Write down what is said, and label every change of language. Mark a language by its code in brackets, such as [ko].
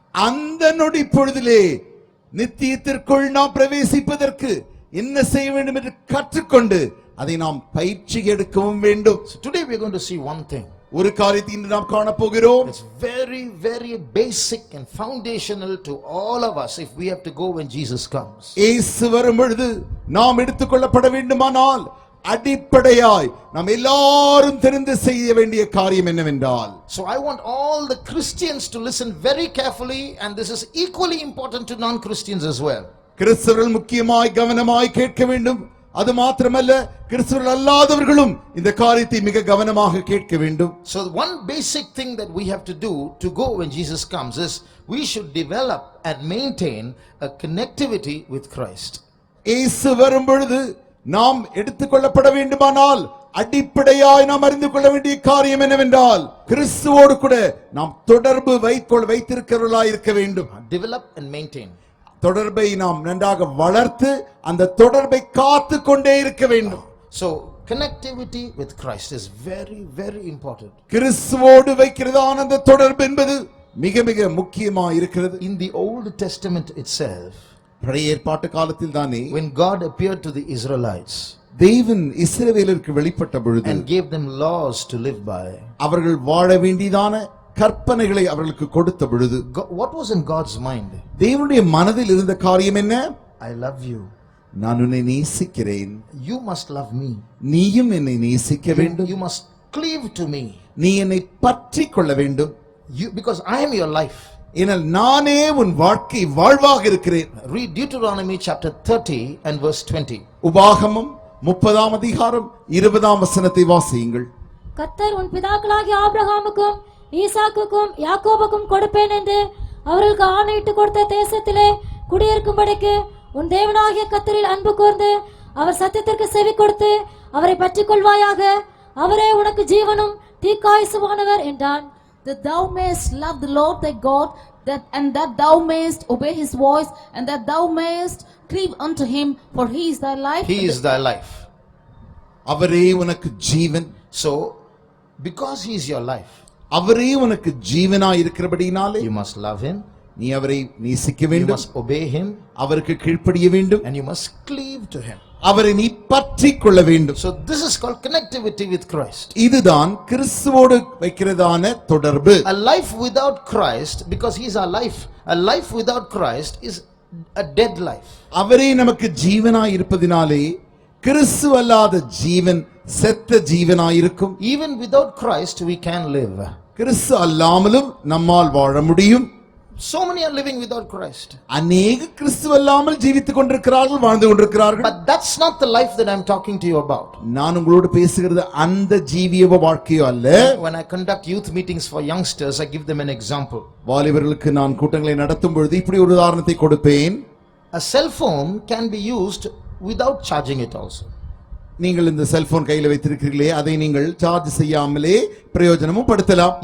[ta] அந்த நொடி பொழுதிலே நித்தியத்திற்குள் நாம் பிரவேசிப்பதற்கு என்ன செய்ய வேண்டும் என்று கற்றுக்கொண்டு அதை நாம் பயிற்சி எடுக்கவும் வேண்டும். [en] So today we are going to see one thing. [ta] ஒரு காரியத்தை இன்று நாம் காண போகிறோம். [en] It's very very basic and foundational to all of us if we have to go when Jesus comes. [ta] இயேசு வரும் பொழுது நாம் எடுத்துக்கொள்ளப்பட வேண்டுமானால் அடிப்படையாய் நாம் எல்லாரும் தெரிந்து செய்ய வேண்டிய காரியம் என்னவென்றால், [en] So I want all the Christians to listen very carefully, and this is equally important to non-Christians as well. [ta] கிறிஸ்தவர்கள் முக்கியமாய் கவனமாய் கேட்க வேண்டும். அது மாத்திரமல்ல, கிறிஸ்தவர்கள் அல்லாதவர்களும் இந்த காரியத்தை மிக கவனமாக கேட்க வேண்டும். [en] So one basic thing that we have to do to go when Jesus comes is we should develop and maintain a connectivity with Christ. [ta] இயேசு வரும் பொழுது நாம் எடுத்துக்கொள்ளப்பட வேண்டுமானால் அடிப்படையாய் நாம் அறிந்து கொள்ள வேண்டிய காரியம் என்னவென்றால், கிறிஸ்துவோடு கூட நாம் தொடர்பு வைத்திருக்கிறவர்களாய் இருக்க வேண்டும். [en] Develop and maintain. [ta] தொடர்பை நாம் நன்றாக வளர்த்து அந்த தொடர்பை காத்து கொண்டே இருக்க வேண்டும். [en] So connectivity with Christ is very very important. [ta] கிறிஸ்துவோடு வைக்கிறதான அந்த தொடர்பு என்பது மிக மிக முக்கியமாக இருக்கிறது. [en] In the Old Testament itself, [ta] பழைய ஏற்பாட்டு காலத்தில் தானே [en] when God appeared to the Israelites, [ta] தேவன் இஸ்ரவேலருக்கு வெளிப்பட்ட பொழுது [en] and gave them laws to live by, [ta] அவர்கள் வாழ வேண்டியதான கற்பனைகளை அவர்களுக்கு கொடுத்த பொழுது, [en] what was in God's mind? [ta] தேவனுடைய மனதில் இருந்த காரியம் என்ன? [en] I love you. [ta] நான் உன்னை நேசிக்கிறேன். [en] You must love me. [ta] நீயும் என்னை நேசிக்க வேண்டும். [en] You must cleave to me. [ta] நீ என்னை பற்றிக் கொள்ள வேண்டும். [en] Because I am your life. [ta] ஏனால் நானே உன் வாழ்க்கை வாழ்வாக இருக்கிறேன். [en] Read Deuteronomy chapter 30 and verse 20. [ta] உபாகமம் 30ஆம் அதிகாரம் 20ஆம் வசனத்தை வாசியுங்கள். கர்த்தர் உன் பிதாக்களாகிய ஆபிரகாமுக்கும் ஈசாக்குக்கும் யாக்கோபுக்கும் கொடுப்பேன் என்று அவர்களுக்கு ஆணையிட்டு கொடுத்த தேசத்திலே குடியிருக்கும்படிக்கு உன் தேவனாகிய கர்த்தரில் அன்பு கூர்ந்து அவர் சத்தியத்திற்கு செவி கொடுத்து அவரை பற்றிக் கொள்வாயாக. அவரே உனக்கு ஜீவனும் தீர்க்காயுசுமானவர் என்றான். [en] That thou mayest love the Lord thy God, and that thou mayest obey his voice, and that thou mayest cleave unto him, for he is thy life. He is thy life. [ta] அவரே உனக்கு ஜீவன். [en] So, because he is your life, [ta] அவரே உனக்கு ஜீவனாய் இருக்கிறபடினாலே [en] you must love him, [ta] நீ அவரை நேசிக்க [en] you [ta] வேண்டும், [en] must obey him, [ta] அவருக்கு கீழ்ப்படிய வேண்டும், [en] and you must cleave to him. [ta] அவரை நீ பற்றிக் கொள்ள வேண்டும். [en] So this is called connectivity with Christ. [ta] இதுதான் கிறிஸ்துவோடு வைக்கிறதான தொடர்பு. [en] A life without Christ, because he is our life, a life without Christ is a dead life. [ta] அவரே நமக்கு ஜீவனாய் இருப்பதினாலே கிறிஸ்து அல்லாத ஜீவன் செத்த ஜீவனாயிருக்கும். [en] Even without Christ we can live. [ta] கிறிஸ்து அல்லாமலும் நம்மால் வாழ முடியும். [en] So many are living without Christ. [ta] அநேக கிறிஸ்து அல்லாமல் ஜீவித்துக் கொண்டிருக்கிறார்கள், வாழ்ந்து கொண்டிருக்கிறார்கள். [en] But that's not the life that I'm talking to you about. [ta] நான் உங்களோடு பேசுகிறது அந்த ஜீவிய வாழ்க்கையோ அல்ல. [en] When I conduct youth meetings for youngsters, I give them an example. [ta] வாலிபர்களுக்கு நான் கூட்டங்களை நடத்தும் பொழுது இப்படி ஒரு உதாரணத்தை கொடுப்பேன். [en] A cell phone can be used without charging it also. [ta] நீங்கள் இந்த செல்போன் கையில் வைத்திருக்கிறீர்களே, அதை நீங்கள் சார்ஜ் செய்யாமலே பிரயோஜனமும் படுத்தலாம்.